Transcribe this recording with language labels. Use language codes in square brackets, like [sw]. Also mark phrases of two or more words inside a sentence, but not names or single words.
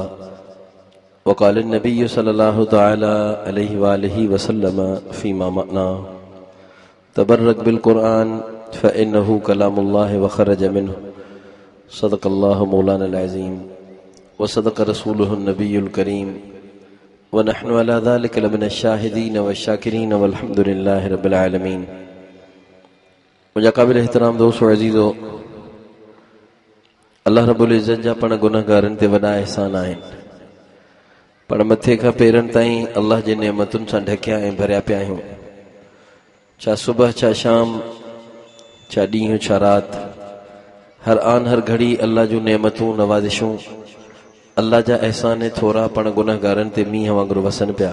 [ar] وقال النبي صلى الله تعالى عليه وآله وسلم فيما معناه تبرك بالقرآن فإنه كلام الله وخرج منه صدق الله مولانا العظيم وصدق رسوله النبي الكريم ونحن على ذلك لمن الشاهدين والشاكرين والحمد لله رب العالمين [sd] مڃا قابل احترام دوستو عزيزو अल्लाह [ar] رب العزة [sd] जा पण गुनाहगारनि ते वॾा एहसान आहिनि पर मथे खां पेरनि ताईं अल्लाह जे नेमतुनि सां ढकिया ऐं भरिया पिया आहियूं। छा सुबह छा शाम छा ॾींहुं छा राति हर आन हर घड़ी अल्लाह जूं नेमतूं नवाज़िशूं अल्लाह जा एहसान थोरा पण गुनाहगारनि ते मींहं वांगुरु वसनि पिया।